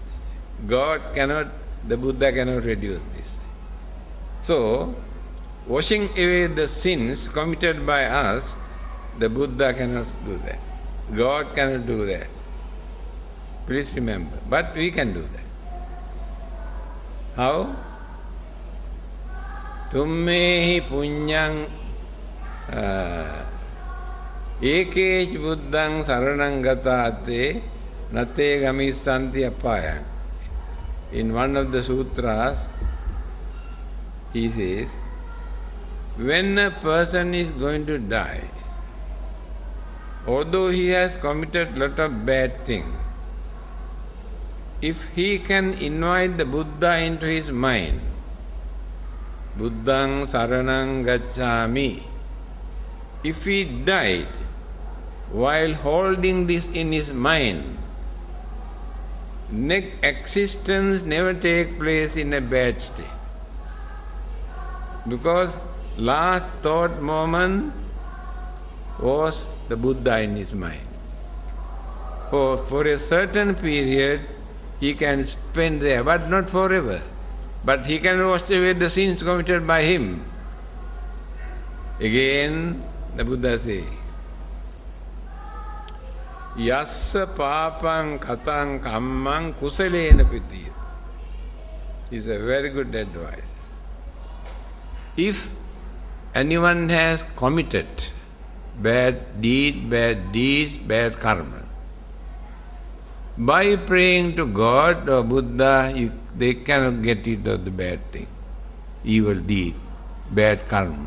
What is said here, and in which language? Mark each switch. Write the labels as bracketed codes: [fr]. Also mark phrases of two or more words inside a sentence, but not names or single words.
[en] God cannot, the Buddha cannot reduce this. So, washing away the sins committed by us, the Buddha cannot do that. God cannot do that. Please remember. But we can do that. How? [pi] Tummehi punyang ekech buddhang saranang gatate nate gamissanti apayang. [en] In one of the sutras, he says, when a person is going to die, although he has committed a lot of bad things, if he can invite the Buddha into his mind, [pi] Buddhang saranang gacchami, [en] if he died while holding this in his mind, next existence never take place in a bad state. Because last thought moment was the Buddha in his mind. For a certain period, he can spend there, but not forever. But he can wash away the sins committed by him. Again, the Buddha says, [pi] Yassa papang katang kammang kusalena piti. [en] Is a very good advice. If anyone has committed bad deeds, bad karma, by praying to God or Buddha, they cannot get rid of the bad thing, evil deed, bad karma.